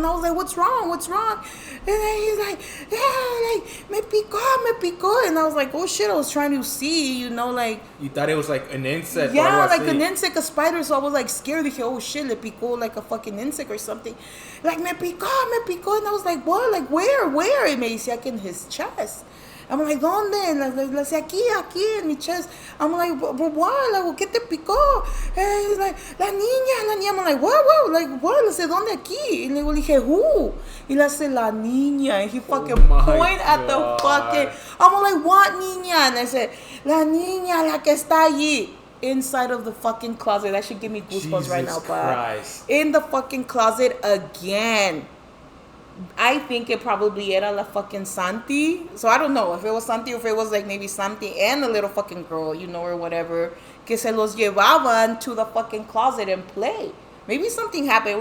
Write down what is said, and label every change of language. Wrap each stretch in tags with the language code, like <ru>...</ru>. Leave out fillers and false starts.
<en>And I was like, what's wrong? And then he's like,</en> <es>me picó.</es> <en>And I was like, oh shit, I was trying to see, you know, like. You thought it was like an insect? Yeah, like an insect, a spider. So I was like scared.</en> <es>Dije,</es> <en>oh shit,</en> <es>le picó</es> <en>like a fucking insect or something. Like,</en> <es>me picó.</es> <en>And I was like, what? Like, where? And</en> <es>me decía que</es> <en>in his chest. I'm like,</en> <es>¿dónde? Le decía, aquí, en mi</es> <en>chest. I'm like, but what? Like,</en> <es>¿qué te picó?</es> <en>And he's like,</en> <es>la niña.</es> <en>I'm like, what? Like, what?</en> <es>Le dice, ¿dónde aquí? Y le dije,</es> <en>who?</en> <es>Y le dice, la niña.</es> <en>And he fucking point at the fucking, I'm like, what niña? And I said,</en> <es>la niña, la que está allí.</es> <en>Inside of the fucking closet. That should give me goosebumps Jesus right now, Christ. In the fucking closet again. I think it probably</en> <es>era la</es> <en>fucking Santi. So I don't know if it was Santi or if it was like maybe Santi and a little fucking girl, you know, or whatever.</en> <es>Que se los llevaban</es> <en>to the fucking closet and play. Maybe something happened.</en>